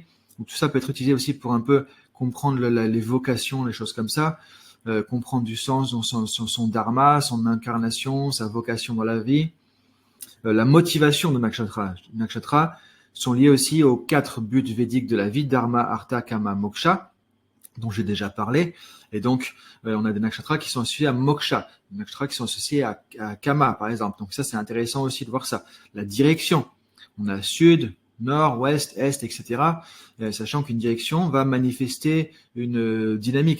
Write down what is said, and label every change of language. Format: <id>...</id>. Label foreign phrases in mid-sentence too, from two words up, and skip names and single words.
<fr>Donc, tout ça peut être utilisé aussi pour un peu comprendre les vocations, les choses comme ça, comprendre du sens, son dharma, son incarnation, sa vocation dans la vie. La motivation de nakshatra. Nakshatra sont liés aussi aux 4 buts védiques de la vie, dharma, artha, kama, moksha, dont j'ai déjà parlé. Et donc, on a des nakshatras qui sont associés à moksha, des nakshatras qui sont associés à kama, par exemple. Donc ça, c'est intéressant aussi de voir ça. La direction, on a sud, nord, ouest, est, etc. Sachant qu'une direction va manifester une dynamique.</fr>